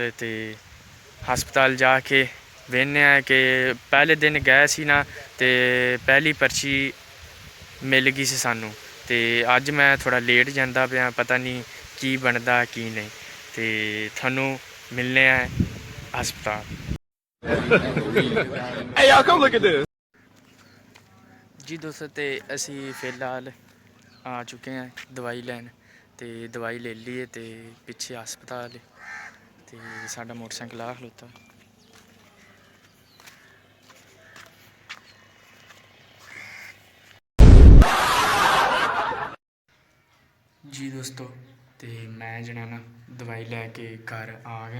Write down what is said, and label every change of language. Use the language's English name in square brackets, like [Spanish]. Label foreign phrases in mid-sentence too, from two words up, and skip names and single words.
[Punjabi] ਤੇ ਹਸਪਤਾਲ ਜਾਕੇ ਵੇਖਣੇ ਆਂ ਕਿ ਪਹਿਲੇ ਦਿਨ ਗਏ ਸੀ ਨਾ ਤੇ ਪਹਿਲੀ ਪਰਚੀ ਮਿਲ ਗਈ ਸੀ ਸਾਨੂੰ। ਤੇ ਅੱਜ ਮੈਂ ਥੋੜ੍ਹਾ ਲੇਟ ਜਾਂਦਾ ਪਿਆ, ਪਤਾ ਨਹੀਂ ਕੀ ਬਣਦਾ ਕੀ ਨਹੀਂ। ਤੇ ਤੁਹਾਨੂੰ ਮਿਲਣੇ ਆਂ ਹਸਪਤਾਲ। [English] Hey, y'all, come look at this. [Punjabi] ਜੀ ਦੋਸਤੋ, ਤੋ ਅਸੀਂ ਫਿਲਹਾਲ ਆ ਚੁੱਕੇ ਹੈਂ ਦਵਾਈ ਲੈਣ। ਤੋ ਦਵਾਈ ਲੈ ਲਈ ਹੈ ਤੋ ਪਿੱਛੇ ਹਸਪਤਾਲ ਹੈ ਤੋ ਸਾਡਾ ਮੋਟਰਸਾਈਕਲ ਆ ਖਲੋਤਾ। ਜੀ ਦੋਸਤੋ, ਤੋ ਮੈਂ ਜਿਹੜਾ ਨਾ ਦਵਾਈ ਲੈਕੇ ਘਰ ਆ ਗਿਆ।